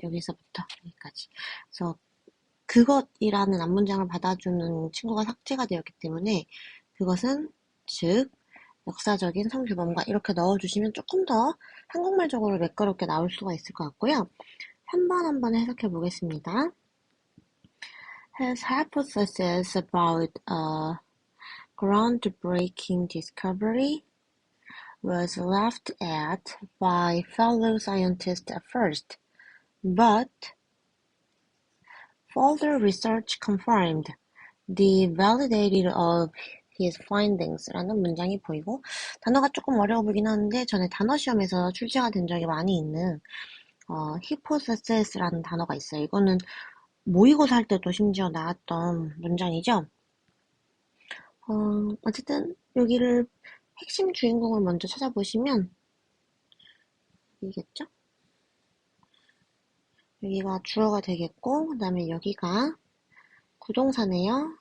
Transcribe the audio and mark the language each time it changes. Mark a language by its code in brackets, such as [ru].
[ko] 여기서부터 여기까지. 그래서 그것이라는 앞문장을 받아주는 친구가 삭제가 되었기 때문에 그것은 즉 역사적인 성규범과 이렇게 넣어주시면 조금 더 한국말적으로 매끄럽게 나올 수가 있을 것 같고요. 3번 한번 해석해 보겠습니다. [en] His hypothesis about a groundbreaking discovery was laughed at by fellow scientists at first, but further research confirmed the validity of his findings [ko] 라는 문장이 보이고 단어가 조금 어려워 보이긴 하는데 전에 단어 시험에서 출제가 된 적이 많이 있는 hypothesis라는 단어가 있어요. 이거는 모의고사 할 때도 심지어 나왔던 문장이죠. 어쨌든 여기를 핵심 주인공을 먼저 찾아보시면 이겠죠? 여기가 주어가 되겠고 그 다음에 여기가 구동사네요.